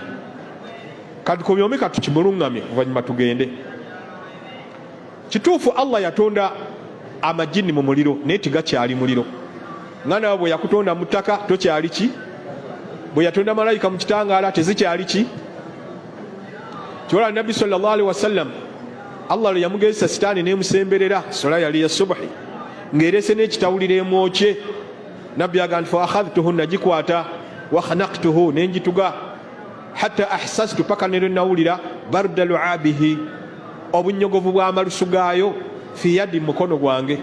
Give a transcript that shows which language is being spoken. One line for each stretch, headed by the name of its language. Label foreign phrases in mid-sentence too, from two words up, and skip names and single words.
Ganda: Kati komyomi katukimuluŋŋamye oluvannyuma tugende. Kituufu Allah yatonda amajini mu muliro naye tigakyali muliro. Nga nawe bwe yakutonda mu ttaka tokyali ki? Bwe yatonda malayika mu kitangaala tezikyali ki? Kyola Nabbi
Arabic: صلى الله عليه وسلم
Ganda: Allah lwe yamugezesa sitaani n'emusemberera sola yali ya subuhi ng'erese n'ekitawuliro emwokye. Nabbi agamba nti
Arabic: فأخذته,
Ganda: nagikwata,
Arabic: وخنقته,
Ganda: n'engituga,
Arabic: حتى أحسست,
Ganda: paka ne nawulira
Arabic: برد لعابه,
Ganda: obunyogovu bw'amalusu gaayo,
Arabic: في يدي,
Ganda: mukono gwange.